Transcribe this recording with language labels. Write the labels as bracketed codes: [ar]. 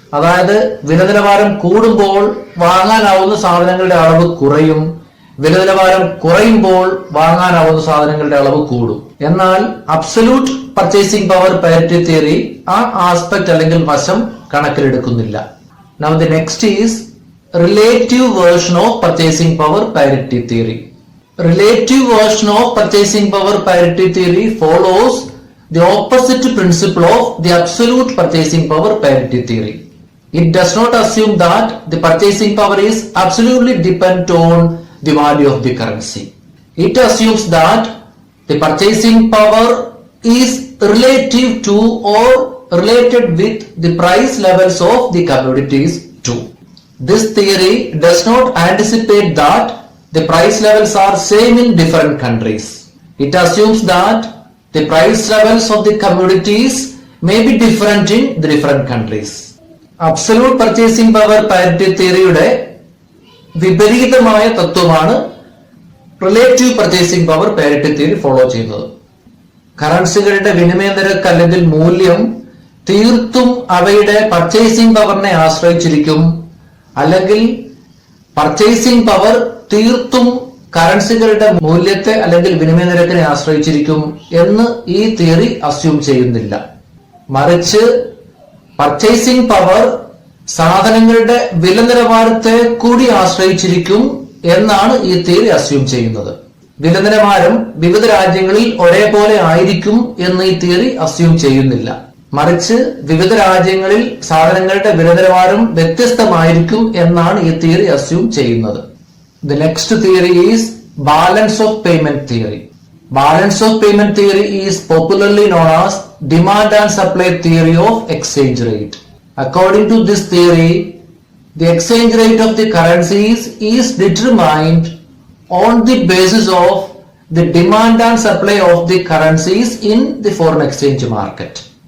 [ml] അതായത് വില നിലവാരം കൂടുമ്പോൾ വാങ്ങാനാവുന്ന സാധനങ്ങളുടെ അളവ് കുറയും, വില നിലവാരം കുറയുമ്പോൾ വാങ്ങാനാവുന്ന സാധനങ്ങളുടെ അളവ് കൂടും. എന്നാൽ absolute purchasing power parity theory ആ ആസ്പെക്ട് അല്ലെങ്കിൽ വശം കണക്കിലെടുക്കുന്നില്ല. [en] Now the next is relative version of purchasing power parity theory. Relative version of purchasing power parity theory follows the opposite principle of the absolute purchasing power parity theory. It does not assume that the purchasing power is absolutely dependent on the value of the currency. It assumes that the purchasing power is relative to or related with the price levels of the commodities too. This theory does not anticipate that the price levels are same in different countries. It assumes that the price levels of the commodities may be different in the different countries. [ml] Absolute purchasing power parity theoryയുടെ വിപരീതമായ തത്വമാണ് relative purchasing power parity theory follow ചെയ്യുന്നത്. കറൻസികളുടെ വിനിമയ നിരക്ക് അല്ലെങ്കിൽ മൂല്യം തീർത്തും അവയുടെ purchasing പവറിനെ ആശ്രയിച്ചിരിക്കും, അല്ലെങ്കിൽ പർച്ചേസിംഗ് പവർ തീർത്തും കറൻസികളുടെ മൂല്യത്തെ അല്ലെങ്കിൽ വിനിമയ നിരക്കിനെ ആശ്രയിച്ചിരിക്കും എന്ന് ഈ തിയറി അസ്യൂം ചെയ്യുന്നില്ല. മറിച്ച് പർച്ചേസിംഗ് പവർ സാധനങ്ങളുടെ വില നിലവാരത്തെ കൂടി ആശ്രയിച്ചിരിക്കും എന്നാണ് ഈ തിയറി അസ്യൂം ചെയ്യുന്നത്. വില നിലവാരം വിവിധ രാജ്യങ്ങളിൽ ഒരേപോലെ ആയിരിക്കും എന്ന് ഈ തിയറി അസ്യൂം ചെയ്യുന്നില്ല. മറിച്ച് വിവിധ രാജ്യങ്ങളിൽ സാധനങ്ങളുടെ വില നിലവാരം വ്യത്യസ്തമായിരിക്കും എന്നാണ് ഈ തിയറി അസ്യൂം ചെയ്യുന്നത്. [en] The next theory is balance of payment theory. Balance of payment theory is popularly known as demand and supply theory of exchange rate. According to this theory, the exchange rate of the currencies is determined on the basis of the demand and supply of the currencies in the foreign exchange market.